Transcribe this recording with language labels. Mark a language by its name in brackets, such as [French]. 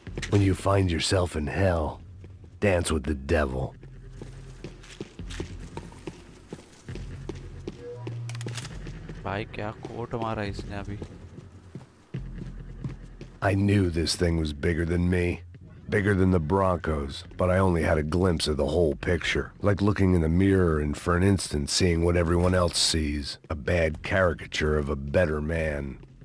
[English] When you find yourself in hell, dance with the devil. [Hindi] भाई क्या coat मारा इसने अभी. [English] I knew this thing was bigger than me. Bigger than the Broncos, but I only had a glimpse of the whole picture. Like looking in the mirror and for an instant seeing what everyone else sees. A bad caricature of a better man.